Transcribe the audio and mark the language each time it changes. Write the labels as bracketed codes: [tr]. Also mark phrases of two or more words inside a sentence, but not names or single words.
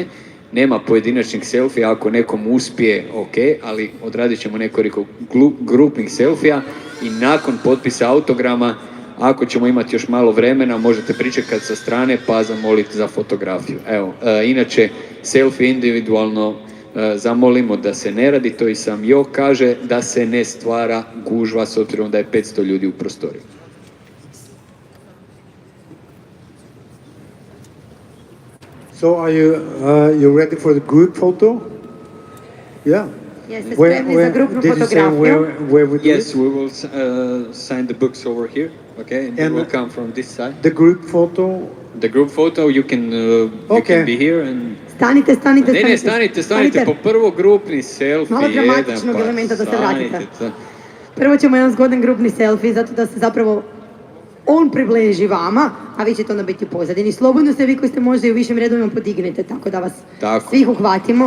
[hr] Nema pojedinačnih selfija, ako nekom uspije, ok, ali odradit ćemo nekoliko grupnih selfija i nakon potpisa autograma, ako ćemo imati još malo vremena, možete pričekati sa strane pa zamoliti za fotografiju. Evo, inače, selfie individualno zamolimo da se ne radi, to i sam Jo kaže, da se ne stvara gužva s obzirom da je 500 ljudi u prostoriju. [en] So are you ready for the group photo? Yeah. [hr] Jeste spremni za grupnu fotografiju? [en] Where we do Yes, it? we will sign the books over here, okay, and they will come from this side. The group photo? The group photo, you can be here and... [hr] Stanite. Ne, stanite, po prvo grupni selfie. Malo dramatičnog elementa da se vratite. Prvo ćemo jedan zgodan grupni selfie, zato da se zapravo on približi vama, a vi ćete onda biti u pozadini. Slobodno se vi koji ste možda i u višim redovima podignete, tako da vas svih uhvatimo.